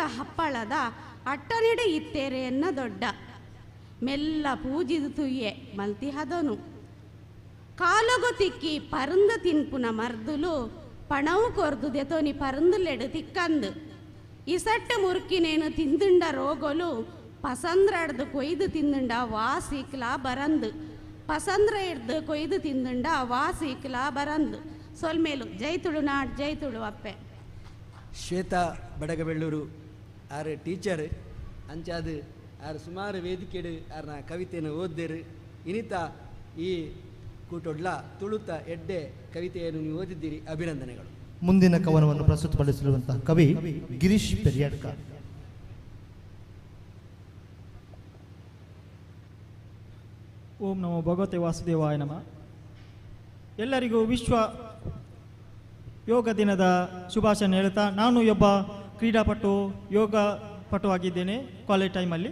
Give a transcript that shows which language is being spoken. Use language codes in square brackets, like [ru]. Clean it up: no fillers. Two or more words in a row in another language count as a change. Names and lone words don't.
[tcy] ಹಪ್ಪಳದ ಅಟ್ಟನಿಡೆ ಇತ್ತೇರೆ ಎನ್ನ ದೊಡ್ಡ ಮೆಲ್ಲ ಪೂಜಿದು ತುಯ್ಯೆ ಮಲ್ತಿ ಹದನು ಕಾಲಗು ತಿಕ್ಕಿ ಪರಂದ ತಿನ್ಪುನ ಮರ್ದುಲು ಪಣವು ಕೊರ್ದು ದೆತೋನಿ ಪರಂದುಲೆಡು ತಿಕ್ಕಂದು ಇಸಟ್ಟ ಮುರುಕಿನೇನು ತಿಂದುಂಡ ರೋಗಲು ಪಸಂದ್ರ ಹಿಡ್ದು ಕೊಯ್ದು ತಿಂದುಂಡ ವಾಸಿಕ್ಲಾ ಬರಂದು ಪಸಂದ್ರ ಹಿಡ್ದು ಕೊಯ್ದು ತಿಂದುಂಡ ವಾಸಿಕ್ಲಾ ಬರಂದು ಸೊಲ್ಮೇಲು ಜೈ ತುಳುನಾಡ್ ಜೈ ತುಳು ಅಪ್ಪೆ. ಶ್ವೇತಾ ಬಡಗಬೆಳ್ಳೂರು ಆರು ಟೀಚರ್ ಅಂಚಾದು ಆರು ಸುಮಾರು ವೇದಿಕೆಡು ಆರ್ನ ಕವಿತೆಯನ್ನು ಓದ್ದೇರು ಇನಿತ ಈ ಕೂಟೊಡ್ಲ ತುಳುತ ಎಡ್ಡೆ [kn] ಕವಿತೆಯನ್ನು ನೀವು ಓದಿದ್ದೀರಿ, ಅಭಿನಂದನೆಗಳು. ಮುಂದಿನ ಕವನವನ್ನು ಪ್ರಸ್ತುತಪಡಿಸಿರುವಂತಹ ಕವಿ ಗಿರೀಶ್ ಪೆರಿಯಾಡ್ಕರ್. [sa] ಓಂ ನಮೋ ಭಗವತೆ ವಾಸುದೇವಾಯ ನಮ. [kn] ಎಲ್ಲರಿಗೂ ವಿಶ್ವ ಯೋಗ ದಿನದ ಶುಭಾಶಯ ಹೇಳ್ತಾ, ನಾನು ಒಬ್ಬ ಕ್ರೀಡಾಪಟು, ಯೋಗ ಪಟುವಾಗಿದ್ದೇನೆ [en] college timealli.